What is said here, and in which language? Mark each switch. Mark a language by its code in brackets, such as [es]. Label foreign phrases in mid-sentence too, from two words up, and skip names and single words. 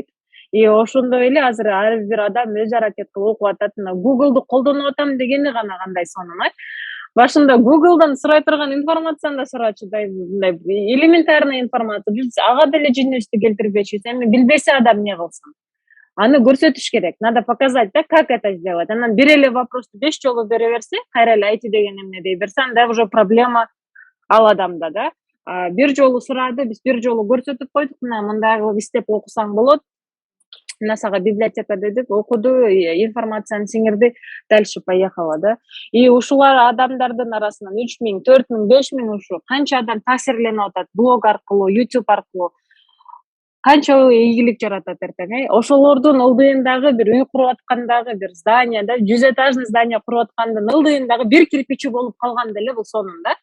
[ky] И ошондой эле азыр ар бир адам өз аракет кылып окуп атат. Google'ду колдонуп атам дегени гана кандай сонун, башында Google'дан сурай турган информацияны да сурачу, мындай элементарный информация. Биз ага деле жинибизди келтирбечүбүз. Эми билбесе адам не кылсын? Аны көрсөтүш керек. [ru] Надо показать, да, как это сделать. [ky] Анан бир эле вопросту 5 жолу бере берсе, кайра эле IT деген эмне дей берсе, анда уже проблема ал адамда, да. Бир жолу сурады, биз бир жолу көрсөтүп койдук, мындай кылып иштеп окусаң болот. Мына сага библиотека дедик, окуду, информацияны сиңирди, [ru] дальше поехала, да. [ky] И ушулар адамдардын арасынан 3000, 4000, 5000 ушу канча адам таасирленип атат блог аркылуу, YouTube аркылуу. Канча ийгилик жаратат эртең, ошолордун ылдыйындагы бир үй куруп аткандагы бир здание, да, 100 [ru] этажный здание [ky] куруп аткандын ылдыйындагы бир кирпичи болуп калган деле бул сонун, да.